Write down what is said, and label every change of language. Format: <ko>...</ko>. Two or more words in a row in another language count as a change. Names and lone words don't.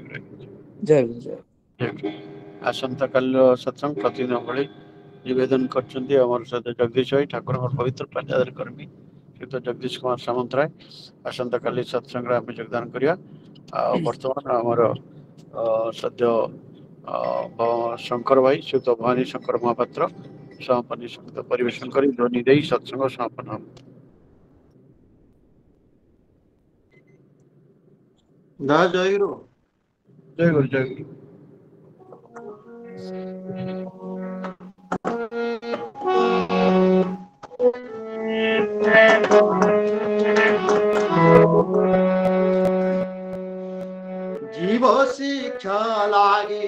<or>ଜୟ ଆସନ୍ତାକାଲିର ସତ୍ସଙ୍ଗ ପ୍ରତିଦିନ ଭଳି ନିବେଦନ କରିଛନ୍ତି ଆମର ସହିତ ଜଗଦୀଶ ଭାଇ ଠାକୁରଙ୍କର ପବିତ୍ର ପାଞ୍ଜାଦାର କର୍ମୀ ଶ୍ରୀଯୁକ୍ତ ଜଗଦୀଶ କୁମାର ସାମନ୍ତରାୟ ଆସନ୍ତାକାଲି ସତ୍ସଙ୍ଗରେ ଆମେ ଯୋଗଦାନ କରିବା ଆଉ ବର୍ତ୍ତମାନ ଆମର ସଦ୍ୟ ଶଙ୍କର ଭାଇ ଶ୍ରୀଯୁକ୍ତ ଭବାନୀ ଶଙ୍କର ମହାପାତ୍ର ସମାପନୀ ସଙ୍ଗୀତ ପରିବେଷଣ କରି ଧ୍ୱନି ଦେଇ ସତ୍ସଙ୍ଗ ସମାପନ ହେବ।</or> <hi>दादा जय गुरु जय गुरु जय गुरु। जीव शिक्षा लागे</hi>